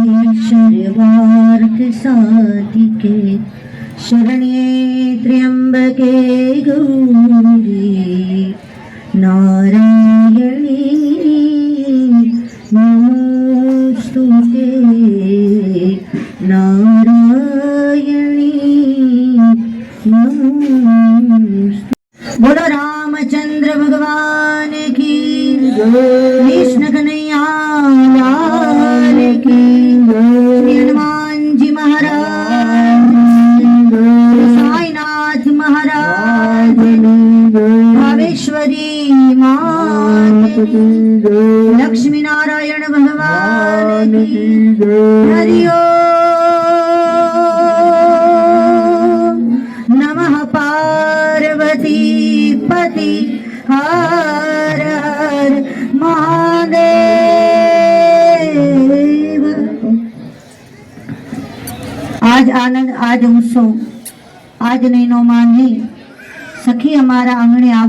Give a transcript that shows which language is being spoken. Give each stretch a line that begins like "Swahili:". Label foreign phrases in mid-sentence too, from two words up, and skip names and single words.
Sanskrit: सर्वार्थसाधिके शरण्ये त्र्यंबके गौरी नारायणी नमोस्तुते नारायणी नमोस्तुते।
Hindi: बोलो रामचंद्र भगवान की कृष्ण कन्हैया लाल की श्री हनुमान जी महाराज साईनाथ महाराज भावेश्वरी मात लक्ष्मी नारायण भगवान की हरि ओम नमः पार्वती पति हर हर महादेव।
Gujarati: આજ આનંદ, આજ ઉત્સવ, આજ નૈનો માને સખી હમારા આંગણે આવો।